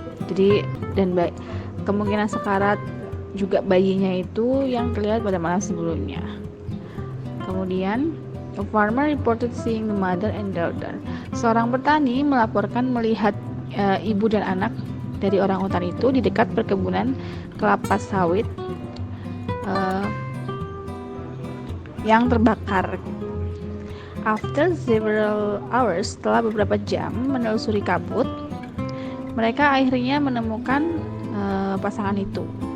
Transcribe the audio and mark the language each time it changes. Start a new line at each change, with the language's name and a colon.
Indonesian: Jadi kemungkinan sekarat juga bayinya itu yang terlihat pada malam sebelumnya. Kemudian
English: a farmer reported seeing the mother and daughter.
Indonesian: Seorang petani melaporkan melihat ibu dan anak dari orangutan itu di dekat perkebunan kelapa sawit yang terbakar.
English: After several hours,
Indonesian: setelah beberapa jam menelusuri kabut, mereka akhirnya menemukan pasangan itu.